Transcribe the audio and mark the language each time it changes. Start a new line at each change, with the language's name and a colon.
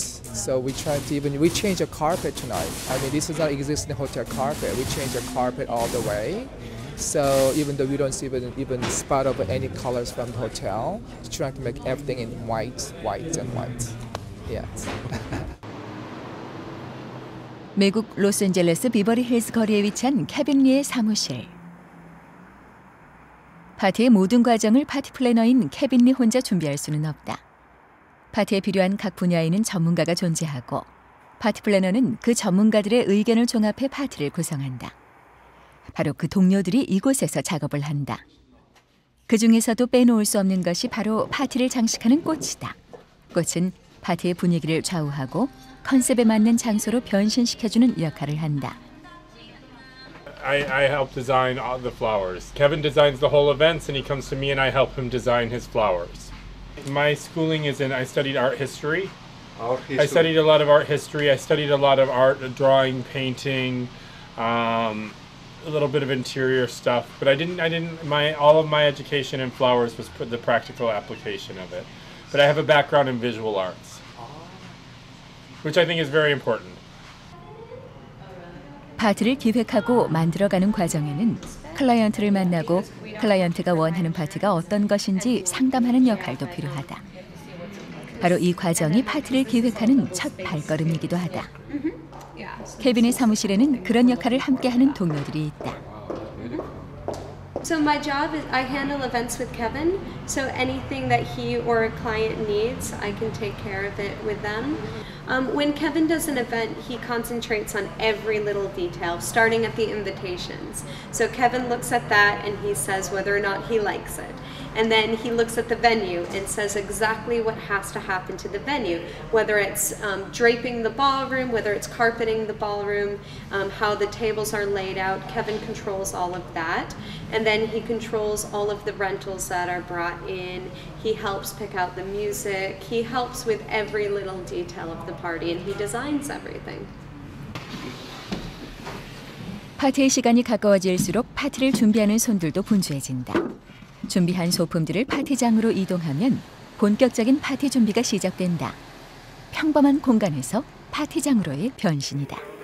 English: So we try to we change the carpet tonight. I mean this is not existing hotel carpet. We change the carpet all the way. So even though we don't see even spot of any colors from the hotel, trying to make everything in white, white and white. Yeah.
Korean: 미국 로스앤젤레스 비버리 힐스 거리에 위치한 케빈 리의 사무실. 파티의 모든 과정을 파티 플래너인 케빈 리 혼자 준비할 수는 없다. 파티에 필요한 각 분야에는 전문가가 존재하고 파티 플래너는 그 전문가들의 의견을 종합해 파티를 구성한다. 바로 그 동료들이 이곳에서 작업을 한다. 그 중에서도 빼놓을 수 없는 것이 바로 파티를 장식하는 꽃이다. 꽃은 파티의 분위기를 좌우하고 컨셉에 맞는 장소로 변신시켜주는 역할을 한다.
English: I help design all the flowers. Kevin designs the whole events and he comes to me and I help him design his flowers. My schooling is I studied art history. I studied a lot of art history. I studied a lot of art, drawing, painting, a little bit of interior stuff. But all of my education in flowers was the practical application of it. But I have a background in visual arts, which I think is very important.
Korean: 파티를 기획하고 만들어가는 과정에는 클라이언트를 만나고 클라이언트가 원하는 파티가 어떤 것인지 상담하는 역할도 필요하다. 바로 이 과정이 파티를 기획하는 첫 발걸음이기도 하다. 케빈의 사무실에는 그런 역할을 함께하는 동료들이 있다.
English: So my job is I handle events with Kevin, so anything that he or a client needs, I can take care of it with them. When Kevin does an event, he concentrates on every little detail, starting at the invitations. So Kevin looks at that and he says whether or not he likes it. And then he looks at the venue and says exactly what has to happen to the venue, whether it's draping the ballroom, whether it's carpeting the ballroom, how the tables are laid out. Kevin controls all of that. And then he controls all of the rentals that are brought in. He helps pick out the music. He helps with every little detail of the party, and he designs everything.
Korean: 파티의 시간이 가까워질수록 파티를 준비하는 손들도 분주해진다. 준비한 소품들을 파티장으로 이동하면 본격적인 파티 준비가 시작된다. 평범한 공간에서 파티장으로의 변신이다.